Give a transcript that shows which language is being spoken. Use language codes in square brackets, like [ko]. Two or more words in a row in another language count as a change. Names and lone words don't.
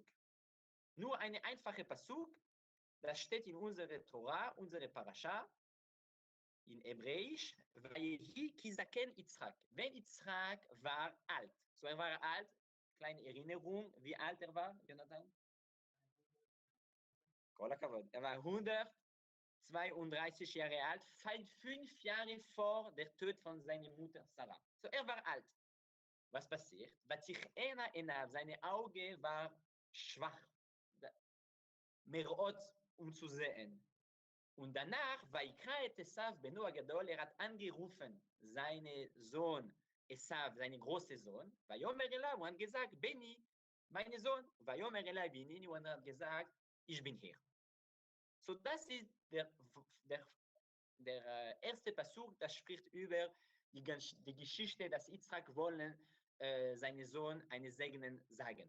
[de] Nur eine einfache Pasuk, das steht in unserer Torah, unsere Parashat. in Hebräisch, [he] ויהי כי זקן יצחק. [de] Wenn Izchak war alt. So, er war alt, kleine Erinnerung, wie alt er war, Jonathan? [he] כל הכבוד. [de] Er war 132 Jahre alt, 5 Jahre vor der Tod von seiner Mutter Sarah. So, er war alt. Was passiert? Seine Augen war schwach. Merot, zu sehen. Und danach, [he] ויקרא את עשו בנו הגדול, [de] er hat angerufen, seinen Sohn Esav, seinen großen Sohn, [he] ויאמר אליו, [de] und hat gesagt, Beni, mein Sohn, [he] ויאמר אליו הנני, [de] und hat gesagt, ich bin hier. So, das ist der erste Pasuk, das spricht über die Geschichte, dass Izchak wollen seinen Sohn einen Segen sagen.